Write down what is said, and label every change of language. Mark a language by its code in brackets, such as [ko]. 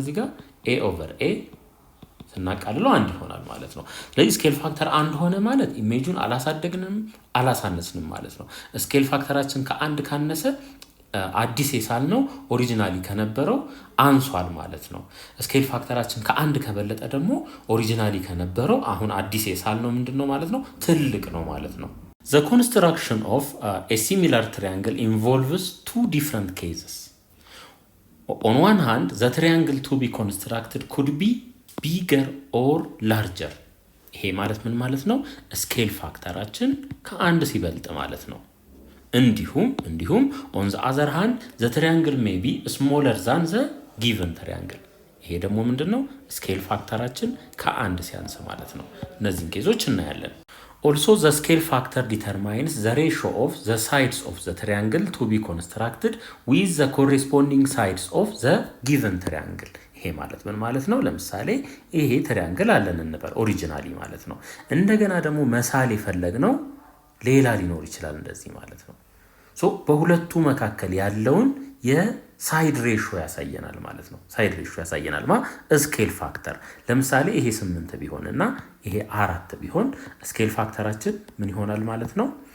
[am] እዚህ ጋር ኤ ኦቨር ኤ ስናቃልለው አንድ ይሆናል ማለት ነው። ስለዚህ ስኬል ፋክተር አንድ ሆነ ማለት ኢሜጁን አላሳደግንም አላሳነስንም ማለት ነው። ስኬል ፋክተራችን ከአንድ ካነሰ አዲስ የሳል ነው ኦሪጂናሊ ከነበረው አንሷል ማለት ነው። ስኬል ፋክተራችን ከአንድ ከበለጠ ደግሞ ኦሪጂናሊ ከነበረው አሁን አዲስ የሳል ነው ምንድነው ማለት ነው? ትልቅ ነው ማለት ነው። [en] The construction of a similar triangle involves two different cases. On one hand, the triangle to be constructed could be bigger or larger. [am] ይሄ ማለት ምን ማለት ነው? ስኬል ፋክተራችን ከአንድ ሲበልጥ ማለት ነው። እንዲሁም [en] on the other hand the triangle may be smaller than the given triangle። [am] ይሄ ደግሞ ምንድነው? ስኬል ፋክተራችን ከአንድ ሲያንስ ማለት ነው። እነዚህን ኬዞች እናያለን። [en] Also the scale factor determines the ratio of the sides of the triangle to be constructed with the corresponding sides of the given triangle. [am] ይሄ ማለት ምን ማለት ነው? ለምሳሌ ይሄ ትሪያንግል አለን እንበል ኦሪጂናሊ ማለት ነው። እንደገና ደግሞ መሳል የፈለግነው ሌላ ሊኖር ይችላል እንደዚህ ማለት ነው። ሶ በሁለቱ መካከል ያለውን የሳይድ ሬሾ ያሳየናል ማለት ነው። ሳይድ ሬሾ ያሳየናል ስኬል ፋክተር። ለምሳሌ ይሄ 8 ቢሆንና ይሄ 4 ቢሆን ስኬል ፋክተራችን ምን ይሆናል ማለት ነው?